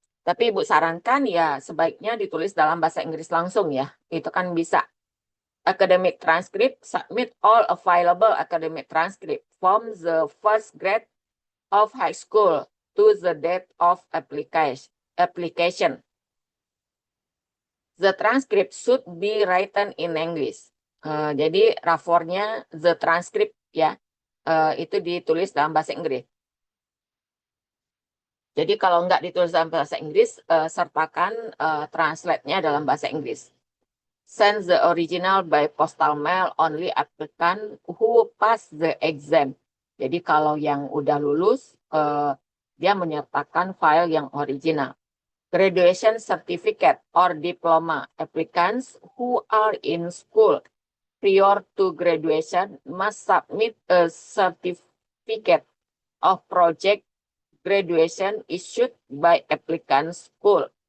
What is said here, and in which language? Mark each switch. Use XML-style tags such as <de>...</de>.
<id>Tapi Ibu sarankan ya sebaiknya ditulis dalam bahasa Inggris langsung ya. Itu kan bisa.</id> <en>Academic transcript, submit all available academic transcript from the first grade of high school to the date of application. The transcript should be written in English.</en> <id>Jadi rapornya the transcript ya itu ditulis dalam bahasa Inggris. Jadi kalau nggak ditulis dalam bahasa Inggris, sertakan translate-nya dalam bahasa Inggris.</id> <en>Send the original by postal mail only applicant who pass the exam.</en> <id>Jadi kalau yang udah lulus, dia menyertakan file yang original.</id> <en>Graduation certificate or diploma applicants who are in school prior to graduation must submit a certificate of project graduation issued by applicant school.</en>